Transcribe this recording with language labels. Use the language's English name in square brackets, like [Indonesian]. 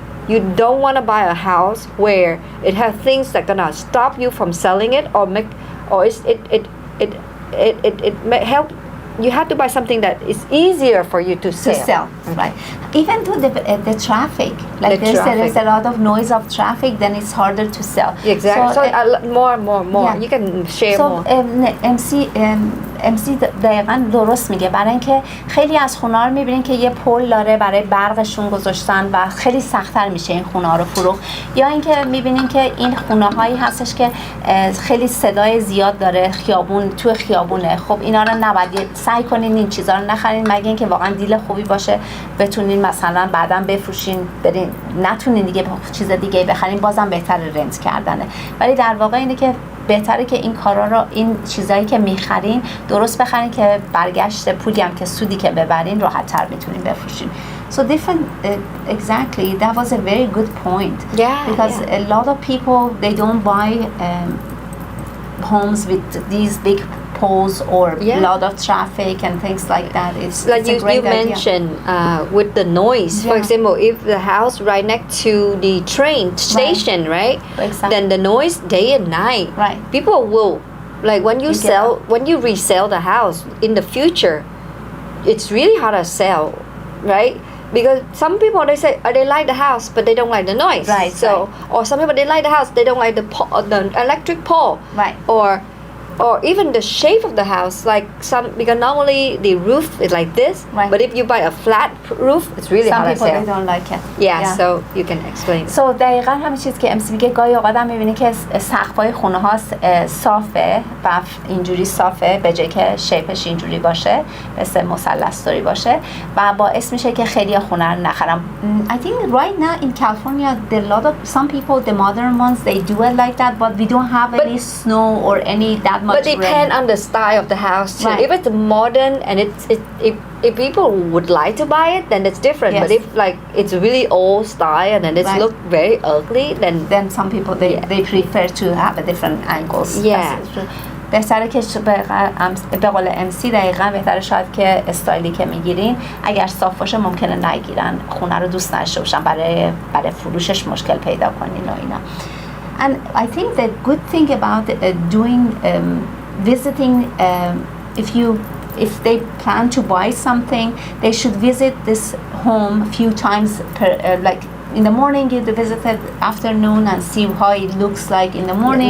[English] you don't want to buy a house where it has things that gonna stop you from selling it or make or it may help. You have to buy something that is easier for you to sell. Right. Even though the traffic, like there is a lot of noise of traffic, then it's harder to sell. Exactly. So more. Yeah. You can share more. [Persian] MC دقیقا درست میگه، برای اینکه خیلی از خونه رو میبینین که یه پل داره برای برقشون گذاشتن و خیلی سخت‌تر میشه این خونه رو فروخت، یا اینکه میبینین که این خونه هایی هستش که خیلی صدای زیاد داره، تو خیابونه. خب اینا رو نباید، سعی کنین این چیزا رو نخرین مگه اینکه واقعا دیل خوبی باشه بتونین مثلا بعداً بفروشین، برین نتونین دیگه چیز دیگه بخرین، بازم بهتره رنت کردنه. ولی در واقع اینه که بهتره که این کارا رو، این چیزایی که میخرین درست بخرین که برگشت پولی هم که سودی که ببرین راحت تر میتونین بفروشین. [English] So different, exactly, that was a very good point. Because a lot of people, they don't buy homes with these big poles or a lot of traffic and things like that. It's like it's a great you mentioned with the noise. For example, if the house right next to the train station, right? Exactly. Then the noise day and night. Right. People will, like when you resell the house in the future, it's really hard to sell, right? Because some people they say they like the house but they don't like the noise. Right. So or some people they like the house, they don't like the electric pole. Right. Or even the shape of the house, like some, because normally the roof is like this, right. But if you buy a flat roof, it's really hard to sell. Some people they don't like it. Yeah, so you can explain. So [Persian] دقیقاً همین چیزی که امسی میگه، گاهی اوقات هم میبینی که سقف‌های خونه ها صافه و اینجوری صافه به جای که شیپش اینجوری باشه، مثل مثلث‌طوری باشه و باعث میشه که خیلی خونه رو نخرن. [English] I think right now in California some people, the modern ones, they do it like that, but we don't have any snow or any that much But depend on the style of the house too. Right. If it's modern and if people would like to buy it, then it's different. Yes. But if like it's really old style and then it's look very ugly, then some people they prefer to have a different angles. [Persian] بهتره که به قول امسی دقیقاً بهتره شاید که استایلی که میگیرین اگر صاف باشه ممکنه نگیرن، خونه رو دوست نداشته باشن، برای فروشش مشکل پیدا کنین و اینا. [English] And I think the good thing about visiting, if they plan to buy something, they should visit this home a few times like in the morning you visit it, afternoon, and see how it looks like in the morning,